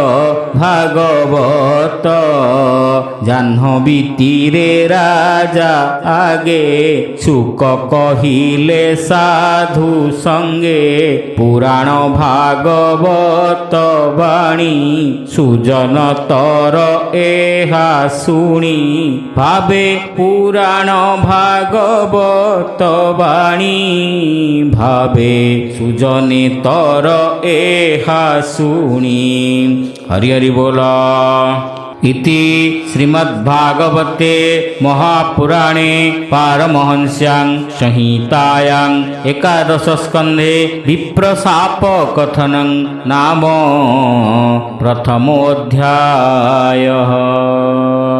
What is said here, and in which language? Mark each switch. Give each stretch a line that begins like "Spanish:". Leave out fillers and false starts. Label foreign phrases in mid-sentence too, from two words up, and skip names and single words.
Odia: ଭାଗବତ ଜାହ୍ନବୀ ତୀରେ ରାଜା ଆଗେ ସୁକ କହିଲେ ସାଧୁ ସଙ୍ଗେ ପୁରାଣ ଭାଗବତ ବାଣୀ ସୁଜନ ତର ଏହା ଶୁଣି ଭାବେ ପୁରାଣ ଭାଗବତ ବାଣୀ ଭାବେ ସୁଜନେ ତର ଏହା ଶୁଣି। ହରି ହରି ବୋଲ।
Sanskrit: इति श्रीमद्भागवते महापुराणे पारमहंस्यां संहितायां एकादशस्कन्धे विप्रशापकथनं नाम प्रथमोऽध्यायः।